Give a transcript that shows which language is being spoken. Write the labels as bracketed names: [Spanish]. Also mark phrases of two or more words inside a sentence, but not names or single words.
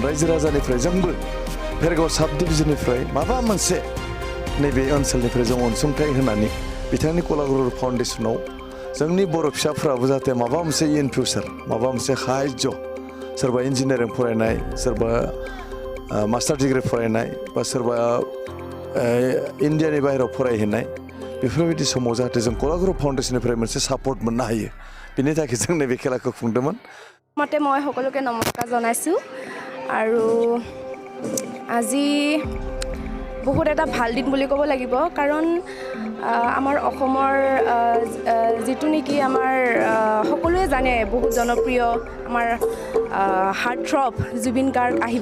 [Bodo] रायजो राजानिफ्राय जोंबो भेरगाव साब डिभिजननिफ्राय माबा मोनसे नैबे ओनसोलनिफ्राय जों अनसुंथाइ होनानै बिथांनि कलागुरु फाउन्डेसनाव जोंनि बर' फिसाफोराबो जाहाथे माबा मोनसे [English] in future [Bodo] माबा मोनसे साहाय्य, सोरबा इन्जिनियारिं फरायनाय, सोरबा [English] master degree [Bodo] फरायनाय, बा सोरबा इन्डियानि बाहेरायाव फरायहैनाय, बेफोरबायदि समाव जाहाथे जों कलागुरु फाउन्डेसननिफ्राय मोनसे सापर्ट मोननो हायो, बिनि थाखाय जों नैबे खेलाखौ खुंदोंमोन। [Assamese] मते মই সকলোকে নমস্কাৰ জনাইছোঁ আৰু আজি বহুত এটা ভাল দিন বুলি ক'ব লাগিব, কাৰণ আমাৰ অসমৰ যিটো নেকি আমাৰ সকলোৱে জানে বহুত জনপ্ৰিয় আমাৰ [English] heart throb [Assamese] জুবিন গাৰ্গ আহিব।